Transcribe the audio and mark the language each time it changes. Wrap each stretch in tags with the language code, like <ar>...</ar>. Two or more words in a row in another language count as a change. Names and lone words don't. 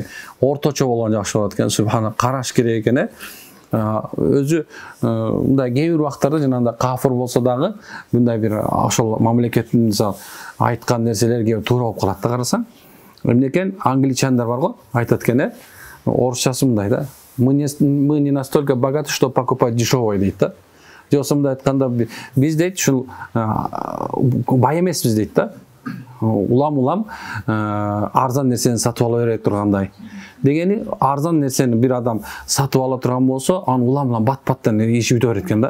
<ky>Орточо болгон жакшы болот экен, субхана, караш керек экен, өзү мындай кээ бир убактарда жанагындай кафыр болсо дагы мындай бир ошол мамлекеттин мисалы айткан нерселерге туура болуп калат да, карасаң. Эмнекен англичандар бар го, айтат экен, орусчасы мындай да.</ky> <ru>Мы не настолько богаты, что покупать дешевое</ru> <ky>дейт да. Же болбосо мындай айтканда биз дейт ушул бай эмеспиз дейт да. Улам арзан нерсени сатып ала бере тургандай. Дегени арзан нерсени бир адам сатып ала турган болсо, аны улам бат-баттан иши бүтө берет экен да.</ky>